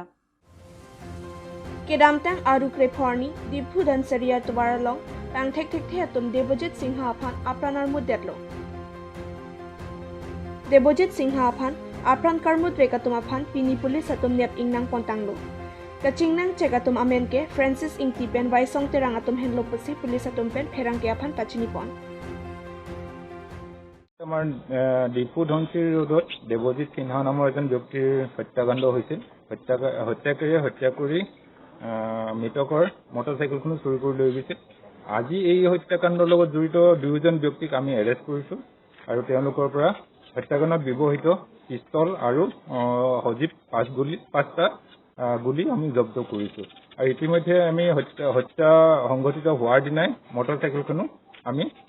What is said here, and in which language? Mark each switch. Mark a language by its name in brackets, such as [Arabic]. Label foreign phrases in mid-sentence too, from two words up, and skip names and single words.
[Karbi] Kedamtang Aru Kreporni Diphu Dan Seria Tubaralong Tang Thek Thek The Atum Debojit Singha Phan Apranar Mudetlo Debojit Singha Phan Apran Karmut Rekatum Aphan Pini Police Atum Nep Ingnang Pontanglo Kachingnang Chegatum Amenke Francis Ingti Pen Waisong Terang Atum Henlo Pusi Police Atum Pen Perang Ke Aphan Pachinipon [Assamese] আমাৰ ডিপু ধনচিৰ ৰোডত দেৱজিৎ সিনহা নামৰ এজন ব্যক্তিৰ হত্যাকাণ্ড হৈছিল হত্যাকাৰীয়ে হত্যা কৰি মৃতকৰ মটৰচাইকেলখন চুৰি কৰি লৈ গৈছিল আজি এই হত্যাকাণ্ডৰ লগত জড়িত দুজন ব্যক্তিক আমি এৰেষ্ট কৰিছো আৰু তেওঁলোকৰ পৰা হত্যাকাণ্ডত ব্যৱহৃত পিস্তল আৰু হজিব পাঁচটা গুলি আমি জব্দ কৰিছো আৰু ইতিমধ্যে আমি হত্যা সংঘটিত হোৱাৰ দিনাই মটৰচাইকেলখনো আমি